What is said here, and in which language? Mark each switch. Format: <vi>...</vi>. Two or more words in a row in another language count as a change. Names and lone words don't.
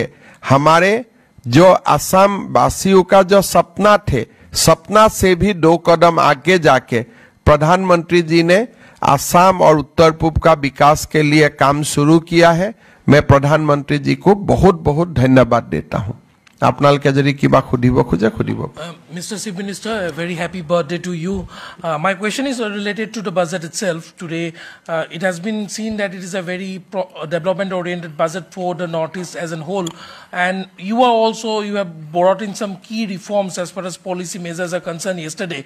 <hi>हमारे जो असम वासियों का जो सपना थे, सपना से भी 2 कदम आगे जाके प्रधानमंत्री जी ने असम और उत्तर पूर्व का विकास के लिए काम शुरू किया है। मैं प्रधानमंत्री जी को बहुत बहुत धन्यवाद देता हूं।</hi> <as>आपनालोके যদি কিবা খুদিব খোজে খুদিব।</as> <en>Mr. Chief Minister, a very happy birthday to you. My question is related to the budget itself. Today, it has been seen that it is a very development-oriented budget for the Northeast as a whole. And you have brought in some key reforms as far as policy measures are concerned yesterday.</en>